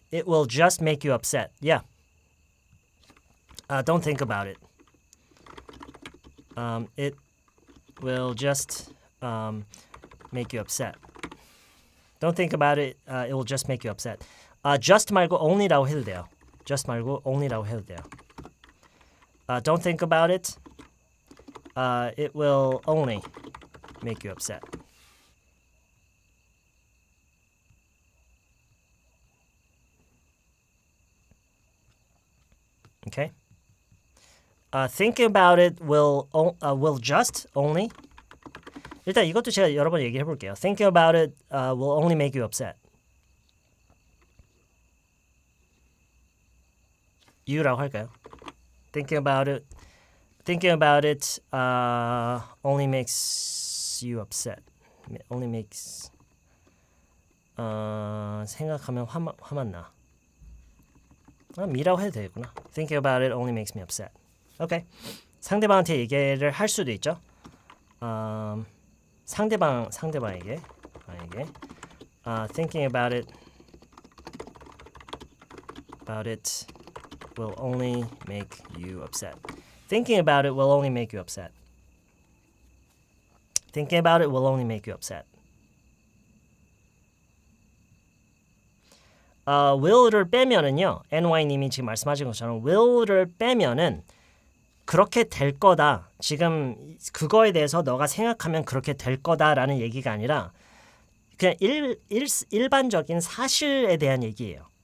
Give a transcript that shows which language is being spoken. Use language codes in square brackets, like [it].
[en] It will just make you upset. Yeah. Don't think about it. It will just make you upset. Don't think about it. It will just make you upset. [ko] Just 말고 only라고 해도 돼요. Just 말고 only라고 해도 돼요. [en] Don't think about it. It will only make you upset. Okay. Think about it will just only. [ko] 일단 이것도 제가 여러 번 얘기해 볼게요. [en] Think about it will only make you upset. [ko] You라고 할까요? [en] Thinking about it only makes you upset. Only makes [ko] 생각하면 화만 나. 미라고 해도 되겠구나. [en] Thinking about it only makes me upset. [ko] 오케이. 상대방한테 얘기를 할 수도 있죠. 상대방에게 [en] thinking about it will only make you upset. Thinking about it will only make you upset. Thinking about it will only make you upset. [ko] will를 빼면은요, NY님이 지금 말씀하신 것처럼 will를 빼면은 그렇게 될 거다. 지금 그거에 대해서 너가 생각하면 그렇게 될 거다라는 얘기가 아니라 그냥 일반적인 사실에 대한 얘기예요.